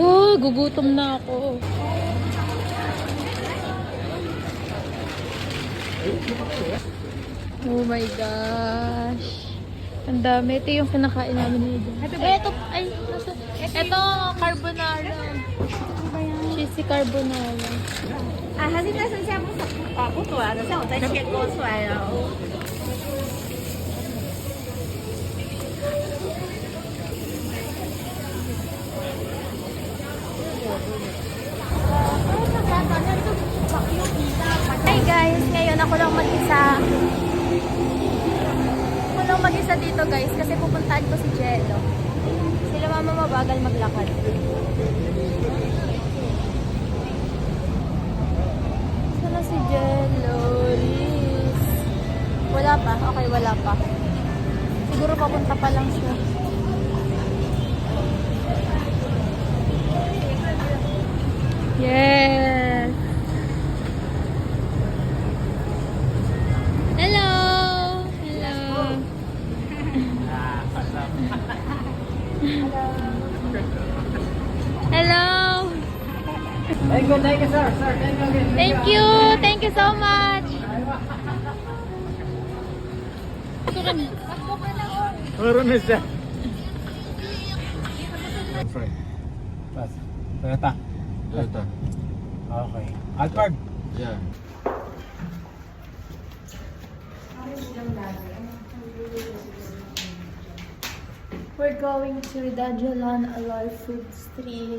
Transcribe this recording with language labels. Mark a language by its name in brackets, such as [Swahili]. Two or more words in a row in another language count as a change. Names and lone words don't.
[Filipino] Oh, gugutom na ako. [English] Oh my gosh. [Filipino] Ang dami. Ito yung kinakain namin nito. Ito, ay, ito, carbonara. [English] Cheesy carbonara. [Chinese] 啊，它现在剩下不多了，等下我再切割出来了。 [English] Hi guys, [Filipino] ngayon ako lang mag-isa. Ako lang mag-isa dito guys kasi pupuntahan ko si Jello. Sila mama mabagal maglakad. Sana si Jello? Liz. Wala pa? Okay, wala pa. Siguro papunta pa lang siya. [English] Yes! Hello! Hello! Hello! Thank you, sir. Sir, thank you again. Thank you! Thank you so much! [Filipino] Meron na siya. [English] Friend. Pass. Toyota. Toyota. Okay. Alphard. Yeah. We're going to Dajalan Aloy Food Street.